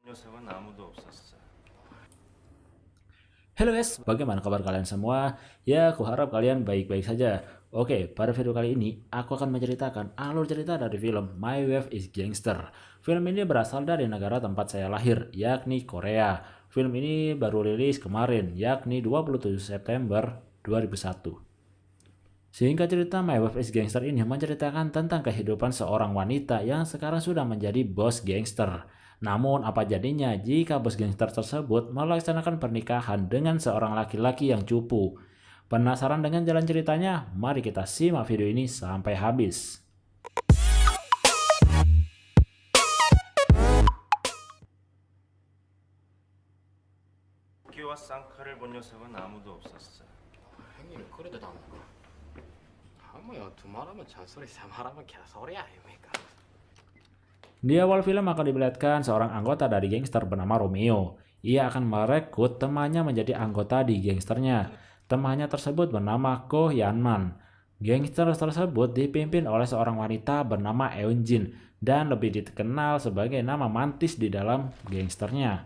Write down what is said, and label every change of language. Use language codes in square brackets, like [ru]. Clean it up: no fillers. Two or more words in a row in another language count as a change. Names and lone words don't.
[ko] 녀석은 아무도 없었어. [id] Halo guys, bagaimana kabar kalian semua? Ya, aku harap kalian baik-baik saja. Oke, pada video kali ini, aku akan menceritakan alur cerita dari film My Wife is Gangster. Film ini berasal dari negara tempat saya lahir, yakni Korea. Film ini baru rilis kemarin, yakni 27 September 2001. Sehingga cerita My Wife is Gangster ini menceritakan tentang kehidupan seorang wanita yang sekarang sudah menjadi bos gangster. Namun apa jadinya jika bos gangster tersebut melaksanakan pernikahan dengan seorang laki-laki yang cupu? Penasaran dengan jalan ceritanya? Mari kita simak video ini sampai habis. [ko] 토끼와 쌍칼을 본 녀석은 아무도 없었어. 형님이 그래도 답니까? 뭐야 두 말하면 잔소리 세 말하면 개소리 아닙니까? [id] Di awal film akan diperlihatkan seorang anggota dari gangster bernama Romeo. Ia akan merekrut temannya menjadi anggota di gangsternya. Temannya tersebut bernama Ko Hyunman. Gangster tersebut dipimpin oleh seorang wanita bernama Eunjin dan lebih dikenal sebagai nama mantis di dalam gangsternya.